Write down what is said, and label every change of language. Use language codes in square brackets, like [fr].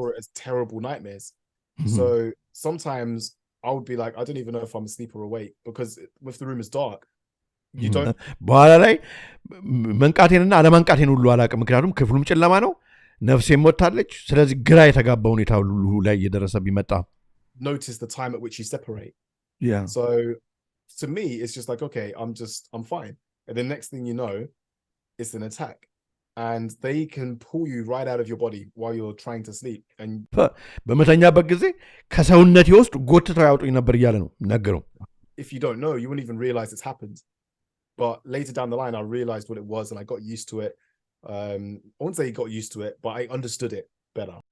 [en] So it's terrible nightmares. So sometimes I would be like, I don't even know if I'm asleep or awake because if the room is dark, you don't. [am] በኋላ ላይ መንቃቴንና አለመንቃቴን ሁሉ አላውቅም። ምክንያቱም ክፍሉም ጨለማ ነው፣ ነፍሴም ሞታለች። ስለዚህ ግራ የተጋባ ሁኔታ ሁሉ ላይ እየደረሰብኝ መጣ። [en] Notice the time at which you separate. Yeah. So to me, it's just like, okay, I'm fine. And the next thing you know, it's an attack. And they can pull you right out of your body while you're trying to sleep. And [am] በመተኛበት ጊዜ ከሰውነቴ ውስጥ ጎትተው ያወጡኝ ነበር እያለ ነው ነገረው። [en] If you don't know, you wouldn't even realize it's happened. But later down the line, I realized what it was and I got used to it. I won't say I got used to it, but I understood it better.